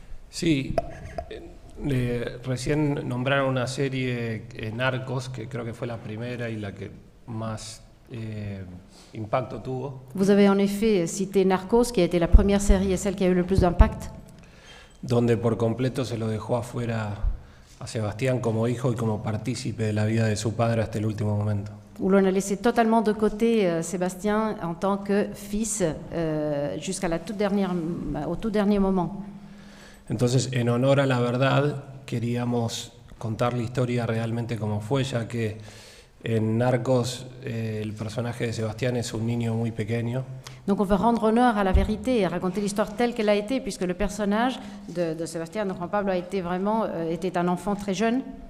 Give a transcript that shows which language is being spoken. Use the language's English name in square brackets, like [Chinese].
[Spanish] Sí, recién nombraron una serie Narcos, que creo que fue la primera y la que más impacto tuvo. [French] Vous avez en effet cité Narcos, qui a été la première série et celle qui a eu le plus d'impact. [Spanish] Donde por completo se lo dejó afuera a Sebastián como hijo y como partícipe de la vida de su padre hasta el último momento. [French] Où l'on a laissé totalement de côté Sébastien en tant que fils jusqu'à au tout dernier moment. [Spanish] Entonces, en honor a la verdad, queríamos contar la historia realmente como fue, ya que en Narcos el personaje de Sebastián es un niño muy pequeño. [French] Donc on veut rendre honneur à la vérité et raconter l'histoire telle qu'elle a été, puisque le personnage de Sébastien, donc Juan Pablo, était un enfant très jeune.